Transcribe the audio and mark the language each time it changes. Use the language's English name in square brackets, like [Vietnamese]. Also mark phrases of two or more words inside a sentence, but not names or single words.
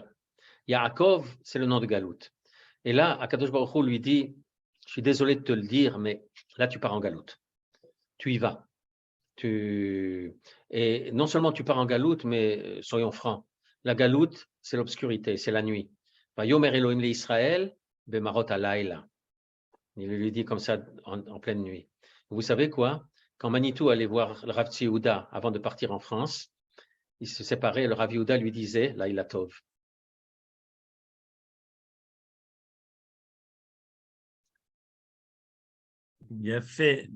[French] Yaakov, c'est le nom de Galout. Et là, [Hebrew] הקדוש ברוך הוא [French] lui dit, je suis désolé de te le dire, mais là, tu pars en Galout. Tu y vas. Et non seulement tu pars en galoute, mais soyons francs, la galoute, c'est l'obscurité, c'est la nuit. [Hebrew] ויאמר אלוהים לישראל במראות הלילה. [French] Il lui dit comme ça en pleine nuit. Vous savez quoi? Quand Manitou allait voir le Rav Tzihouda avant de partir en France, ils se séparaient, le Rav Yehuda lui disait, [Hebrew] לילה טוב. [French] Bien fait.